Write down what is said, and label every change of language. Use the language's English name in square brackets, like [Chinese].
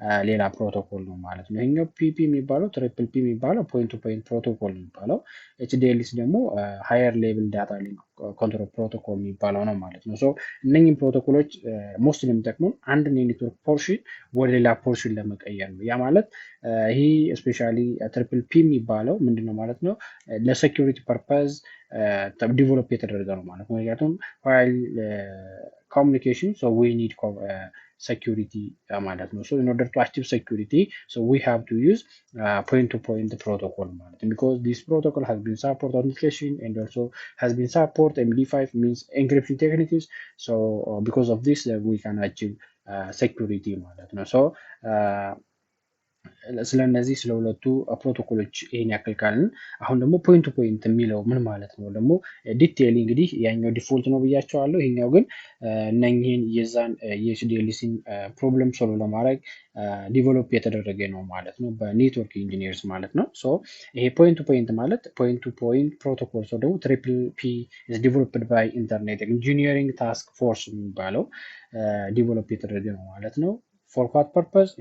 [Amharic] ሌላ ፕሮቶኮል ነው ማለት ነው። ይሄኛው ፒፒ የሚባለው ትሪፕል ፒ የሚባለው ፖይንት ቱ ፖይንት ፕሮቶኮል የሚባለው፣ ኤችዲኤልሲ ደግሞ ሃየር ሌቭል ዳታ ሊንክ ኮንትሮል ፕሮቶኮል የሚባለው ነው ማለት ነው። ሶ እነኝህም ፕሮቶኮሎች ሞስት የሚጠቅሙን አንድን የኔትወርክ ፖርሽን ወደ ሌላ ፖርሽን ለመቀየር ነው። ያ ማለት ይሄ ስፔሻሊ ትሪፕል ፒ የሚባለው ምንድነው ማለት ነው? ለሴኪሪቲ ፐርፐዝ ዲቨሎፕ የተደረገ ነው ማለት ነው። ምክንያቱም ፋይል ኮሚኒኬሽን [English] ሶ ዊ ኒድ security ማለት ነው። So in order to achieve security, so we have to use point-to-point protocol ማለት ነው. Because this protocol has been support authentication and also has been support MD5 means encryption techniques. So because of this, we can achieve security [Amharic] ማለት ነው. So ስለነዚህ ስለሁለቱ ፕሮቶኮሎች ይሄን ያክል ካልን አሁን ደግሞ ፖይንት ቱ ፖይንት የሚለው ምን ማለት ነው? ደግሞ ዲቴይል እንግዲህ ያኛው ዲፎልት ነው ብያቸዋለሁ። ይሄኛው ግን እነኚህን የዛን የኤችዲኤልሲን ፕሮብለም ሶልቭ ለማድረግ ዲቨሎፕ የተደረገ ነው ማለት ነው በኔትወርክ ኢንጂኒርስ ማለት ነው። ሶ ይሄ ፖይንት ቱ ፖይንት ማለት ፖይንት ቱ ፖይንት ፕሮቶኮል ሰው ደግሞ [English] ትሪፕል ፒ ኢዝ ዲቨሎፕድ ባይ ኢንተርኔት ኢንጂኒሪንግ ታስክ ፎርስ [Amharic] የሚባለው ዲቨሎፕ የተደረገ ነው ማለት ነው። [English] For what purpose?